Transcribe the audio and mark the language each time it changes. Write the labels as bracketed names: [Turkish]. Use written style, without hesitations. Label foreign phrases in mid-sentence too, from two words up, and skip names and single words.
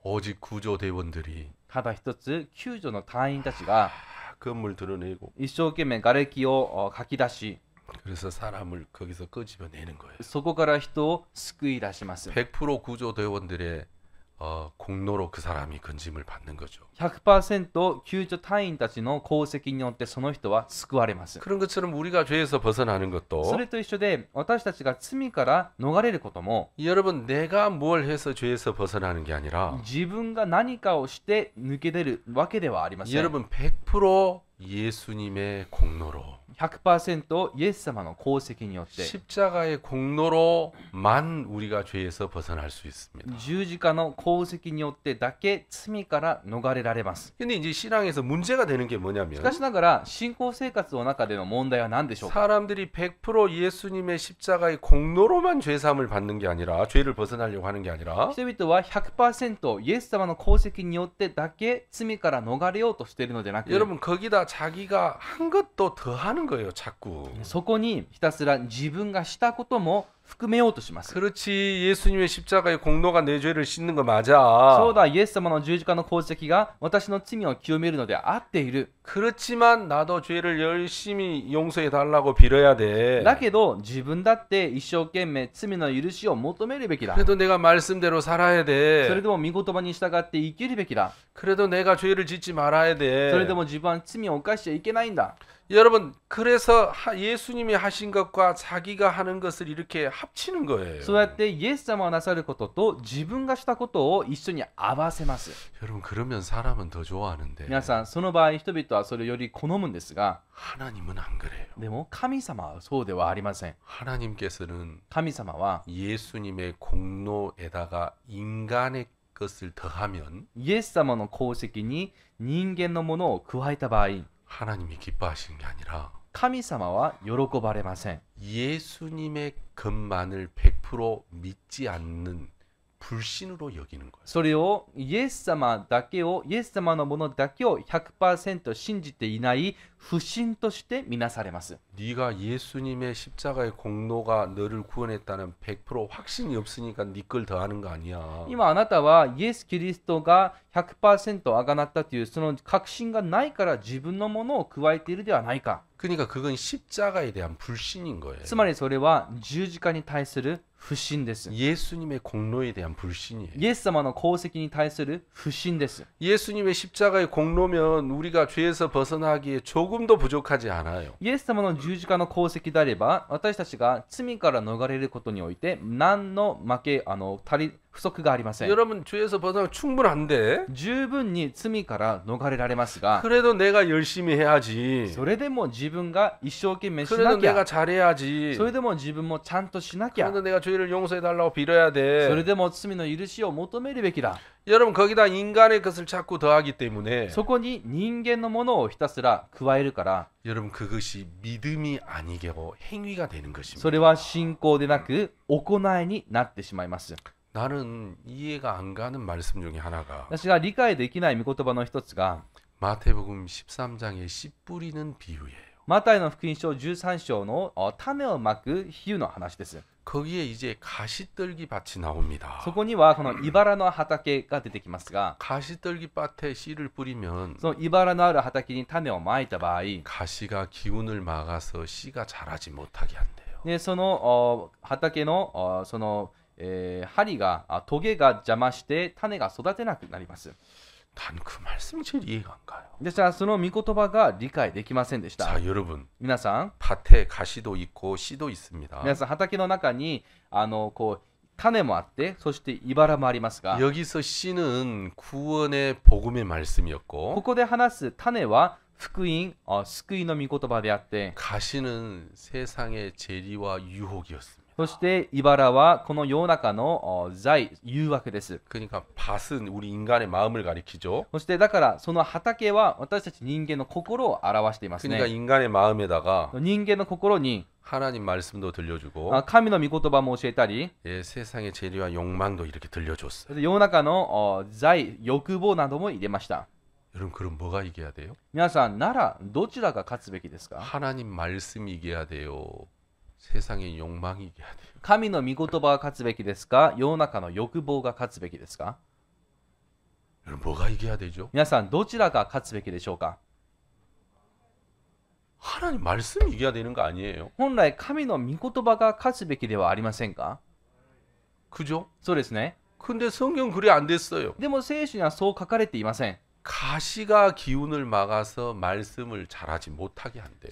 [Korean] 오직 구조대원들이 [Japanese] ただ一つ、救助の隊員たちが [Korean] 건물 드러내고 [Japanese] 一生懸命瓦礫をかき出し、 [Korean] 그래서 사람을 거기서 끄집어내는 거예요. [Japanese] そこから人を救い出します。 [Korean] 100% 구조대원들의 공로로 그 사람이 건짐을 받는 거죠. [Japanese] 100% 救助隊員たちの功績によってその人は救われます。 [Korean] 그런 것처럼 우리가 죄에서 벗어나는 [Japanese] そ [Korean] 것도 [Japanese] れと一緒で私たちが罪から逃れることも [Korean] 여러분 내가 뭘 해서 죄에서 벗어나는 게 아니라 [Japanese] 自分が何かをして抜け出るわけではありません。 [Korean] 여러분 100% 예수님의 공로로 [Japanese] 100% イエス様の功績によって [Korean] 십자가의 공로로만 우리가 죄에서 벗어날 수 있습니다. [Japanese] 十字架の功績によってだけ罪から逃れられます。 [Korean] 근데 이제 신앙에서 문제가 되는 게 [Japanese] し [Korean] 뭐냐면 [Japanese] かしながら信仰生活の中での問題は何でしょうか。 [Korean] 사람들이 100% 예수님의 십자가의 공로로만 죄 사함을 받는 게 아니라 죄를 벗어나려고 하는 게 아니라 [Japanese] 人々は 100% イエス様の功績によってだけ罪から逃れようとしているのでなく [Korean] 여러분 거기다 자기가 한 것도 더 하는 거예요, 자꾸. [Japanese] そこにひたすら自分がしたことも含めようとします。 [Korean] 그렇지 예수님의 십자가의 공로가 내 죄를 씻는 거 [Japanese] そう [Korean] 맞아. [Japanese] だ、イエス様の十字架の功績が私の罪を清めるので合っている。 [Korean] 그렇지만 나도 죄를 열심히 용서해 달라고 빌어야 돼. [Japanese] だけど自分だって一生懸命罪の許しを求めるべきだ。 [Korean] 그래도 내가 말씀대로 살아야 [Japanese] それ [Korean] 돼. [Japanese] でも御言葉に従って生きるべきだ。 [Korean] 그래도 내가 죄를 짓지 말아야 [Japanese] それで [Korean] 돼. [Japanese] も自分は罪を犯しちゃいけないんだ。 [Korean] 여러분 그래서 예수님이 하신 것과 자기가 하는 것을 이렇게 합치는 거예요. [Japanese] そうやってイエス様がなさることと自分がしたことを一緒に合わせます。 [Korean] 여러분 그러면 사람은 더 좋아하는데 [Japanese] 皆さん、その場合人々はそれをより好むんですが、 [Korean] 하나님은 안 그래요. [Japanese] でも神様はそうではありません。 [Korean] 하나님께서는 [Japanese] 神様は [Korean] 예수님의 공로에다가 인간의 것을 더하면 [Japanese] イエス様の功績に人間のものを加えた場合、 [Korean] 하나님이 기뻐하시는 게 아니라 [Japanese] 神様は喜ばれません。 [Korean] 예수님의 것만을 100% 믿지 않는 불신으로 여기는 거예요. [Japanese] それをイエス様だけを、イエス様のものだけを 100% 信じていない不信として見なされます。 [Korean] 네가 예수님의 십자가의 공로가 너를 구원했다는 100% 확신이 없으니까 네 걸 더하는 거 아니야. [Japanese] 今あなたはイエス・キリストが 100% あがなったというその確信がないから自分のものを加えているではないか。 [Korean] 그러니까 그건 십자가에 대한 불신인 거예요. [Japanese] つまりそれは十字架に対する不信です。 [Korean] 예수님의 공로에 대한 불신이에요. [Japanese] イエス様の功績に対する不信です。 [Korean] 예수님의 십자가의 공로면 우리가 죄에서 벗어나기에 조금도 부족하지 않아요. [Japanese] イエス様の十字架の功績であれば私たちが罪から逃れることにおいて何の不足がありません。 [Korean] 여러분 죄에서 벗어나면 충분한데 [Japanese] 十分に罪から逃れられますが、 [Korean] 그래도 내가 열심히 해야지. [Japanese] それでも自分が一生懸命し [Korean] 그래도 [Japanese] なきゃ、 [Korean] 내가 잘해야지. [Japanese] それでも自分もちゃんとしなきゃ、 [Korean] 그래도 내가 죄를 용서해 달라고 빌어야 [Japanese] それ [Korean] 돼. [Japanese] でも罪の許しを求めるべきだ。 [Korean] 여러분 거기다 인간의 것을 자꾸 더하기 때문에 [Japanese] そこに人間のものをひたすら加えるから、 [Korean] 여러분 그것이 믿음이 아니고 행위가 되는 것입니다. [Japanese] それは信仰でなく行いになってしまいます。 [Korean] 나는 이해가 안 가는 말씀 중에 하나가 [Japanese] 私が理解できない御言葉の一つが [Korean] 마태복음 13장의 씨 뿌리는 비유예요. [Japanese] マタイの福音書13章の種をまく比喩の話です。 [Korean] 거기에 이제 가시떨기 밭이 나옵니다. [Japanese] そこにはこの茨の畑が出てきますが、 [Korean] 가시떨기 밭에 씨를 뿌리면 [Japanese] その茨のある畑に種をまいた場合、 [Korean] 가시가 기운을 막아서 씨가 자라지 못하게 한대요. [Japanese] でその畑のその針がトゲが邪魔して種が育てなくなります。 [Korean] 난 그 말씀이 제일 이해가 안 가요. [Japanese] ですからその御言葉が理解できませんでした。 [Korean] 자, 여러분 [Japanese] 皆さん、 [Korean] 밭에 가시도 있고 씨도 있습니다. [Japanese] 皆さん畑の中にこう種もあってそして茨もありますが、 [Korean] 여기서 씨는 구원의 복음의 말씀이었고 [Japanese] ここで話す種は福音、救いの御言葉であって、 [Korean] 가시는 세상의 재리와 유혹이었습니다. [Japanese] そして茨はこの世の中の誘惑です。 [Korean] 그러니까 밭은 우리 인간의 마음을 가리키죠. [Japanese] そしてだからその畑は私たち人間の心を表しています [Korean] 그러니까 [Japanese] ね。 [Korean] 인간의 마음에다가 [Japanese] 人間の心に [Korean] 하나님 말씀도 들려주고 [Japanese] 神の御言葉も教えたり、 [Korean] 예, 세상의 재리와 욕망도 이렇게 들려줬어요. [Japanese] 世の中の欲望なども入れました。 [Korean] 여러분 그럼 뭐가 이겨야 돼요? [Japanese] 皆さんならどちらが勝つべきですか？ [Korean] 하나님 말씀이 이겨야 돼요. 세상의 욕망이 이겨야 돼요. [Japanese] 神の御言葉が勝つべきですか？世の中の欲望が勝つべきですか？ [Korean] 여러분 뭐가 이겨야 되죠? [Japanese] 皆さんどちらが勝つべきでしょうか？ [Korean] 하나님 말씀이 이겨야 되는 거 아니에요? [Japanese] 本来神の御言葉が勝つべきではありませんか？ [Korean] 그죠? [Japanese] そうですね。 [Korean] 근데 성경 글이 안 됐어요. [Japanese] でも聖書にはそう書かれていません。 [Korean] 가시가 기운을 막아서 말씀을 잘하지 못하게 한대요.